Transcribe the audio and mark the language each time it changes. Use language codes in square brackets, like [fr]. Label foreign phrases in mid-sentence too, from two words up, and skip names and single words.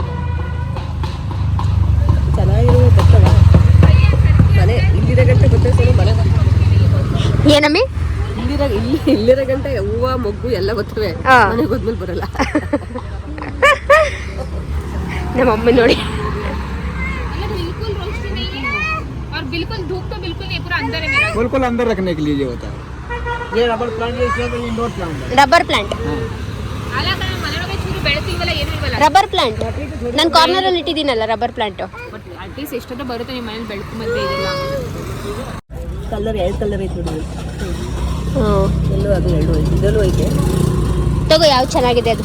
[kn] ಚೆನ್ನಾಗಿರೋ ಬರ್ತವೆ ಮನೆ ಇಲ್ಲಿರೋ ಗಂಟೆ ಗೊತ್ತೇ ಮನೆ ಏನಮ್ಮಿ ಇಲ್ಲಿರೋ ಗಂಟೆ ಹೂವು ಮೊಗ್ಗು ಎಲ್ಲ ಬರ್ತವೆ, ಮನೆಗೆ ಹೋದ್ಮೇಲೆ ಬರಲ್ಲ. ನಮ್ಮ ಅಮ್ಮ ನೋಡಿ [hi] बिल्कुल अंदर रखने के लिए ये होता है. ये [en] rubber plant [hi] है, [en] indoor plant [hi] है. [en] rubber plant rubber plant [kn] ನಾನು ಕಾರ್ನರಲ್ಲಿ ಇಟ್ಟಿದ್ದೀನಲ್ಲ [en] rubber plant. [kn] ಅಟ್ಲೀಸ್ಟ್ ಎಷ್ಟೊತ್ತ ಬರುತ್ತೆ ನಿಮ್ಮ ಮನೇಲಿ ಬೆಳಕು ಮತ್ತೆ ಇದೆಲ್ಲ. ಕಲರ್ 2 ಕಲರ್ ಐತೆ ನೋಡಿ. ಎಲ್ಲೋ ಅದು 2 ಐತೆ, ಇದರಲ್ಲೂ ಐತೆ. ತಗೋ ಯಾವ್ದು ಚೆನ್ನಾಗಿದೆ ಅದು.